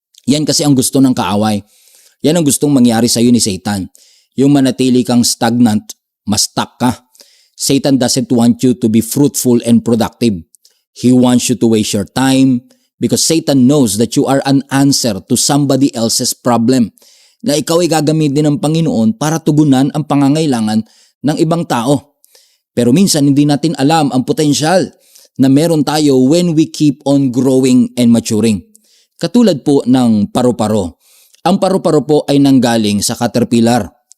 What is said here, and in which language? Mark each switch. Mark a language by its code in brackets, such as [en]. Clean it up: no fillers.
[tl] Yan kasi ang gusto ng kaaway. Yan ang gustong mangyari sa'yo ni Satan. Yung manatili kang stagnant, ma-stuck ka. [en] Satan doesn't want you to be fruitful and productive. He wants you to waste your time because Satan knows that you are an answer to somebody else's problem. [tl] Na ikaw ay gagamitin ng Panginoon para tugunan ang pangangailangan ng ibang tao. Pero minsan hindi natin alam ang potensyal na meron tayo [en] when we keep on growing and maturing. [tl] Katulad po ng paru-paro. Ang paru-paro po ay nanggaling sa caterpillar.